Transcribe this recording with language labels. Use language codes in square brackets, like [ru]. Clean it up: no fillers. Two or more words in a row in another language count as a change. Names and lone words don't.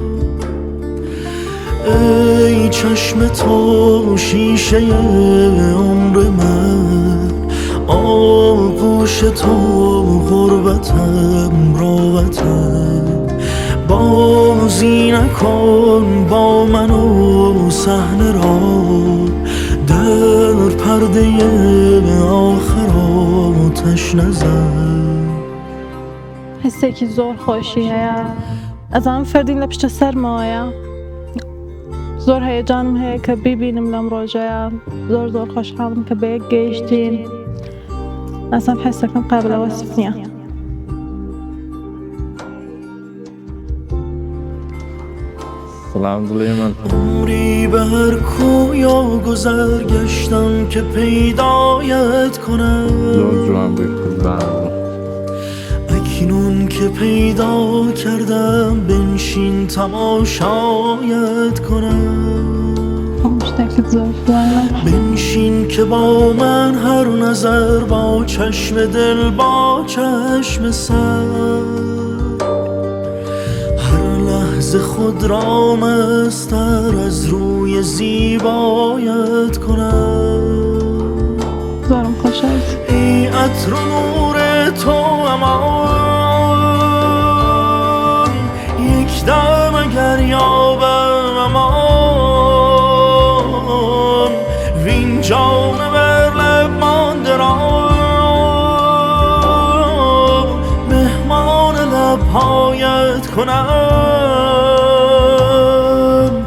[fa] ای چشم تو شیشه عمر من، آغوش تو غربتم راحتم. بازی نکن با من و صحنه را، در پرده آخر آتش نزن. [ckb] حسێکی زۆر خۆشی هەیە، ئەزانم فەردین لە پشتە سەرمەوەیە. زۆر هەیەجانم هەیە کە بیبینم لەم ڕۆژەیە. زۆر خۆشحاڵم کە بەیەک گەیشتین. ئەزانم حسەکەم قابلە وەسف نییە. سلام دڵی من. [fa] عمری به هر کویا گذر گشتم که پیدایت کنم، [ckb] زۆر جوان بووی قوربان. [fa] اکنون که پیدا کردم بنشین تماشایت کنم. [ckb] شتێکت زۆر جوانە. [fa] بنشین که با من هر نظر، با چشم دل با چشم سر، لحظه خود را مستر از روی زیبایت کنم. [ckb] زۆرم خۆشە. [fa] ای عطر و نور تو امان، یک دم اگر یابم امان، وین جام بر لب مانده را مهمان لبهایت کنم.